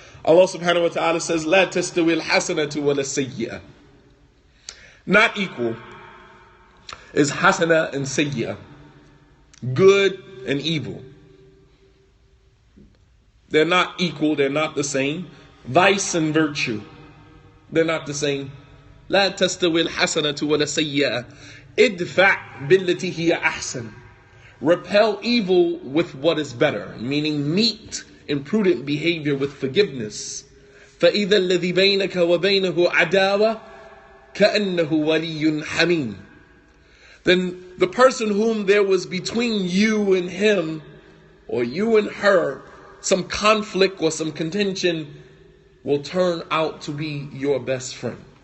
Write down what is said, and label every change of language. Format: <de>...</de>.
<en>Allah subhanahu wa ta'ala says,</en> <ar>لا تستوي الحسنة ولا السيئة.</ar> <en>Not equal is hasana and sayyi'ah. Good and evil. They're not equal, they're not the same. Vice and virtue, they're not the same.</en> <ar>لا تستوي الحسنة ولا السيئة. ادفع بالتي هي أحسن.</ar> <en>Repel evil with what is better, meaning meet imprudent behavior with forgiveness.</en> <ar>فَإِذَا الَّذِي بَيْنَكَ وَبَيْنَهُ عَدَاوَةٌ كَأَنَّهُ وَلِيٌّ حَمِيمٌ.</ar> <en>Then the person whom there was between you and him, or you and her, some conflict or some contention, will turn out to be your best friend.</en>